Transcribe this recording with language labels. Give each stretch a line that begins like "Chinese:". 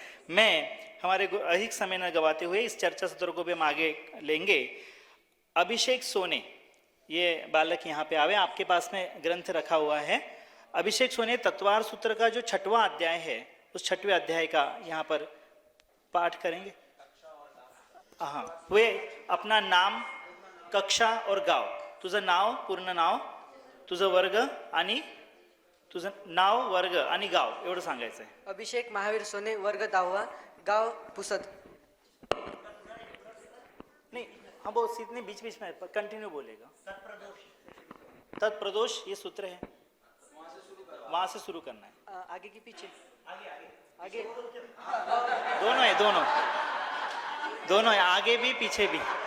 Hindi: मैं हमारे अधिक समय न गवाते हुए इस चर्चा सत्र को भी हम आगे लेंगे। अभिषेक सोने, ये बालक यहाँ पे आवे, आपके पास में ग्रंथ रखा हुआ है। अभिषेक सोने तत्वार सूत्र का जो 6वां अध्याय है उस 6वें अध्याय का यहाँ पर पाठ करेंगे। हाँ, वे अपना नाम, कक्षा और गाव,
Marathi: तुझं नाव, पूर्ण नाव, तुझं वर्ग आणि तुझं नाव, वर्ग आणि गाव एवढं सांगायचं आहे। अभिषेक महावीर सोने, वर्ग 10वा, गाव पुसद। नाही,
Hindi: हाँ वो सीधे बीच बीच में कंटिन्यू बोलेगा। तत्प्रदोष ये सूत्र है, वहां से शुरू करना है। आगे की पीछे आगे दोनों है, दोनों है, आगे भी पीछे भी।